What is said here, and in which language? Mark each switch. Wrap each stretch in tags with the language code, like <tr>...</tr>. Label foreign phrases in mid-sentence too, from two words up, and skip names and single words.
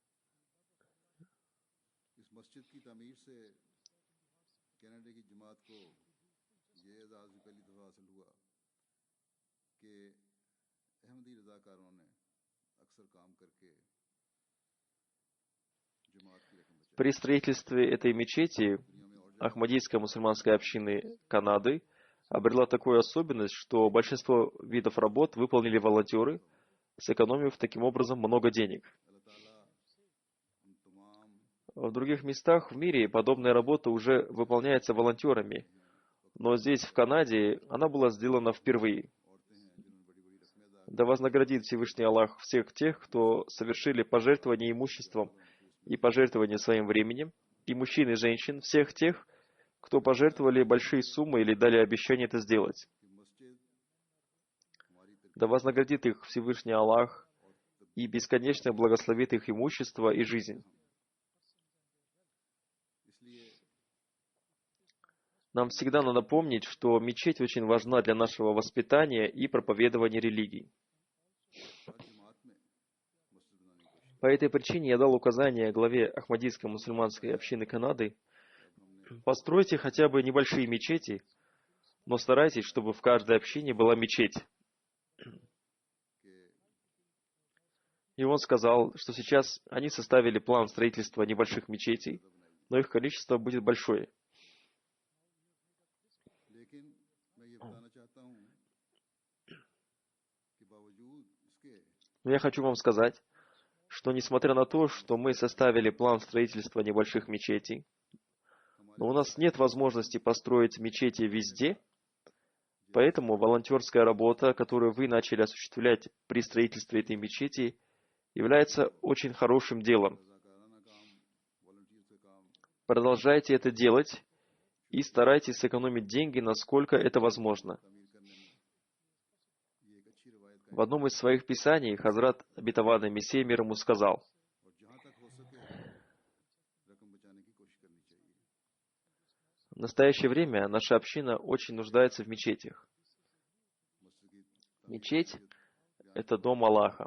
<ur>اس مسجد کی تعمیر سے کینیڈا کی جماعت کو یہ اعزاز بھی پہلی دفعہ حاصل ہوا کہ احمدی رضاکاروں نے اکثر کام کرکے جماعت کی رقم بچائی.</ur> <ru>При строительстве этой мечети</ru> <ur>دنیا میں اور</ur> <ru>Ахмадийской мусульманской общины Канады обрела такую особенность, что большинство видов работ выполнили волонтеры, сэкономив таким образом много денег.</ru> <ur>اللہ تعالیٰ ان تمام</ur> <ru>В других местах в мире подобная работа уже выполняется волонтерами, но здесь, в Канаде, она была сделана впервые.</ru> <ur>عورتیں ہیں جنہوں نے بڑی بڑی رسمیں ادا</ur> <ru>Да вознаградит Всевышний Аллах всех тех, кто совершили пожертвование имуществом и пожертвование своим временем, и мужчин и женщин, всех тех, кто пожертвовали большие суммы или дали обещание это сделать.</ru> <ur>کہ مسجد ہماری</ur> <ru>Да вознаградит их Всевышний Аллах и бесконечно благословит их имущество и жизнь.</ru> <ur>اس لیے</ur> <ru>Нам всегда надо помнить, что мечеть очень важна для нашего воспитания и проповедования религии.</ru> <ur>ہر جماعت میں مسجد بنانے کی کوشش</ur> <ru>По этой причине я дал указание главе Ахмадийской мусульманской общины Канады: постройте хотя бы небольшие мечети, но старайтесь, чтобы в каждой общине была мечеть.</ru> <ur>कि</ur> <ru>И он сказал, что сейчас они составили план строительства небольших мечетей, но их количество будет большое.</ru> <ur>لیکن میں یہ بتانا چاہتا ہوں کہ باوجود اس کے</ur> <ru>Но я хочу вам сказать, что несмотря на то, что мы составили план строительства небольших мечетей, но у нас нет возможности построить мечети везде, поэтому волонтерская работа, которую вы начали осуществлять при строительстве этой мечети, является очень хорошим делом.</ru> <ur>رضاکارانہ کام والنٹیئر سے کام</ur> <ru>Продолжайте это делать и старайтесь сэкономить деньги, насколько это возможно.</ru> <ur>تعمیر کرنے میں یہ ایک</ur> <ru>В одном из своих писаний Хазрат обетованный Мессия мир ему сказал: в настоящее время наша община очень нуждается в мечетях. Мечеть — это дом Аллаха.</ru>